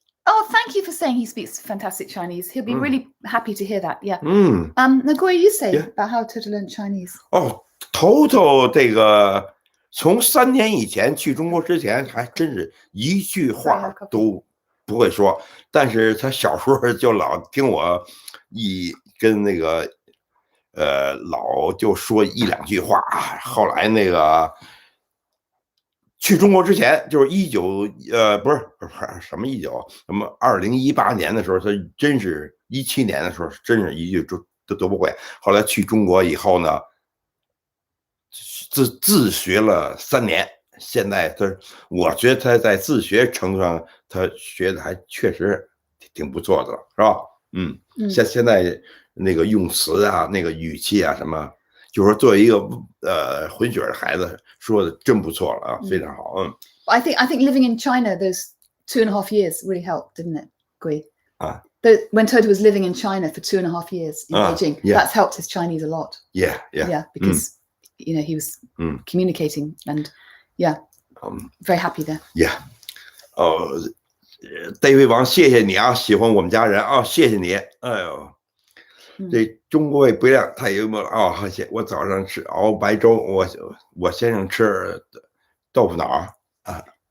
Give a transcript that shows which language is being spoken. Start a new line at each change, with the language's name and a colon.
English: Oh, thank you for saying he speaks fantastic Chinese. He'll be really happy to hear that. Yeah. Now, Guo, you say about how Toto learned Chinese.
Chinese: Toto 这个从3年以前去中国之前，还真是一句话都不会说，但是他小时候就老听我跟那个老就说1、2句话啊。后来那个去中国之前，就是不是什么19，什么2018年的时候，他真是17年的时候，真是一句都不会。后来去中国以后呢，自学了3年。现在我觉得他在自学程度上，他学的还确实挺不错的，是吧？现在那个用词啊，那个语气啊，什么，就是说作为一个混血的孩子，说的真不错了啊，非常好。
English: I think living in China those 2.5 years really helped, didn't it, Gui? When Toto was living in China for 2.5 years in Beijing, that's helped his Chinese a lot. Yeah, because he was communicating and. Yeah, very happy there. Yeah.
Chinese: David 王，谢谢你啊，喜欢我们家人啊，谢谢你。哎呦，这中国胃不一样，太幽默了啊！我早上熬白粥，我先生吃豆腐脑啊。